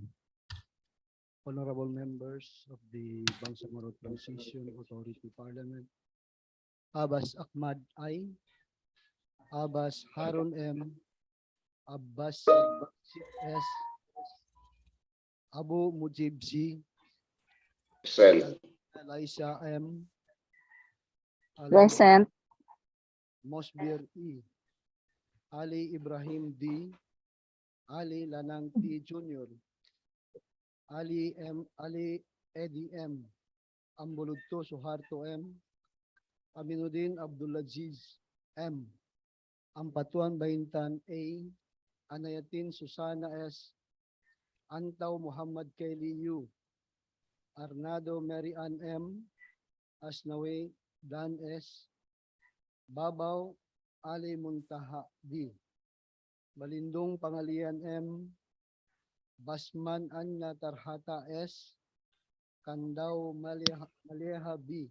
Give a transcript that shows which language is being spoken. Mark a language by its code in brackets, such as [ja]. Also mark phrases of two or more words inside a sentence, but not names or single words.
[en] Honorable members of the Bangsamoro Transition Authority Parliament, Abbas Ahmad I, Abbas Harun M, Abbas S, Abu Mujib C, Eliza M, Present. Mosbir E, Ali Ibrahim D, Ali Lanang T Jr., Ali Eddie M, Ambuludto Suharto M, Aminuddin Abdulaziz M, Ampatuan Baintan A, Anayatin Susana S, Antaw Muhammad Kelly U, Arnado Mary Ann M, Asnawe Dan S, Babaw Ali Muntaha D, Balindong Pangalian M, Basman Anya Tarhata S, Kandaw Maleha B,